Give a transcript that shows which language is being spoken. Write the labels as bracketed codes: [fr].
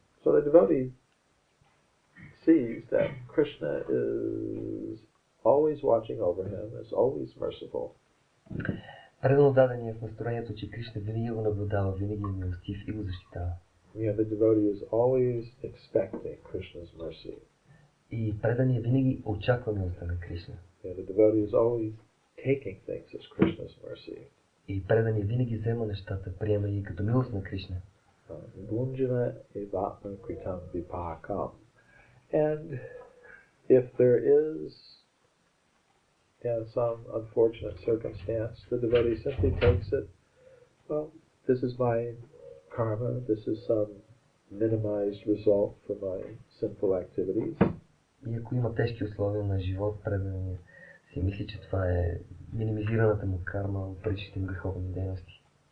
[en] So the devotee sees that Krishna is always watching over him, is always merciful. [bg] Предано дадения в настроението, че Кришна винаги го наблюдава, винаги е милостив и го защитава. [en] The devotee is always expecting Krishna's mercy. [bg] И преданият винаги очаква милостта на Кришна. [en] The devotee is always taking things as Krishna's mercy. [bg] И преданият винаги взема нещата, приема ги като милост на Кришна. [sa] Bunjana evatma kritam vipakam. [en] And if there is some unfortunate circumstance, the devotee simply takes it, well, this is my karma, this is some minimized result for my sinful activities. [bg] И ако има tежки условия на живот, преданият си мисли, че това е минимизираната му карма от предишните греховни дейности.